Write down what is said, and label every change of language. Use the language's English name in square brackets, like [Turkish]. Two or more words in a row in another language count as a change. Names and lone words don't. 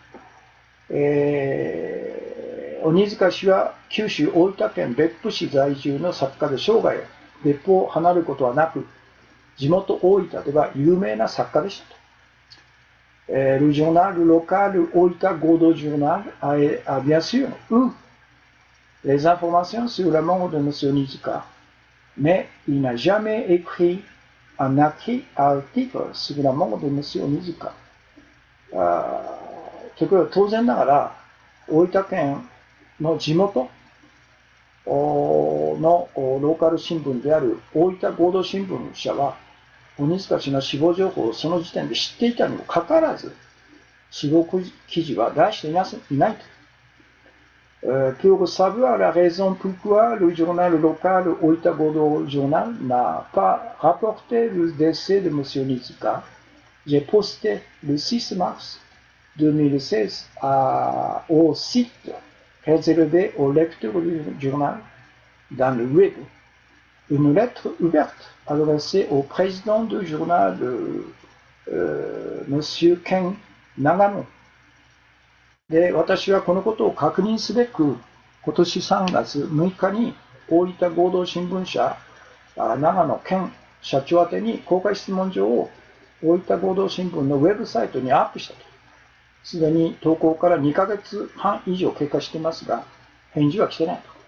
[Japanese] 鬼塚氏は九州大分県別府市在住の作家で生涯別府を離れることはなく、地元大分では有名な作家でしたと。 [French] Le journal local Oita Godo Journal a bien sûr eu les informations sur la mort de M. Onizuka, mais il n'a jamais écrit un article sur la mort de M. Onizuka. [Japanese] ということは当然ながら大分県の地元のローカル新聞である大分合同新聞社は鬼塚氏の死亡情報をその時点で知っていたにもかかわらず死亡記事は出していないと。 [French] Pour savoir la raison pourquoi le journal local Oita Godo Journal n'a pas rapporté le décès de M. Onizuka, j'ai posté le 6 mars 2016 au site réservé aux lecteurs du journal dans le web une lettre ouverte adressée au président du journal, Monsieur Ken Nagano。 [Japanese] で、私はこのことを確認すべく、今年3月6日に大分合同新聞社長野県社長宛てに公開質問状を大分合同新聞のウェブサイトにアップしたと。すでに投稿から2ヶ月半以上経過していますが、返事は来てないと。